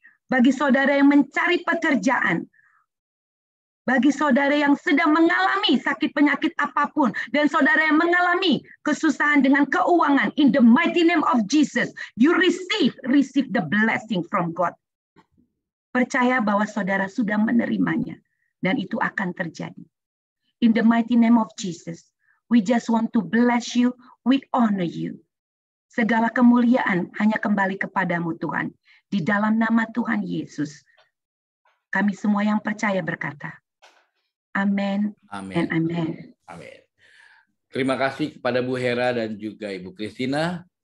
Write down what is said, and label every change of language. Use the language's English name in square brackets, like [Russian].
[Indonesian] Bagi saudara yang mencari pekerjaan, bagi saudara yang sedang mengalami sakit penyakit apapun, dan saudara yang mengalami kesusahan dengan keuangan, [English] in the mighty name of Jesus, you receive the blessing from God. [Indonesian] Percaya bahwa saudara sudah menerimanya, dan itu akan terjadi. [English] In the mighty name of Jesus, we just want to bless you, we honor you. [Indonesian] Segala kemuliaan hanya kembali kepadamu Tuhan. Di dalam nama Tuhan Yesus, kami semua yang percaya berkata, amin, amin, [English] and amin. [Indonesian] Amin. Terima kasih kepada Bu Hera dan juga Ibu Christina.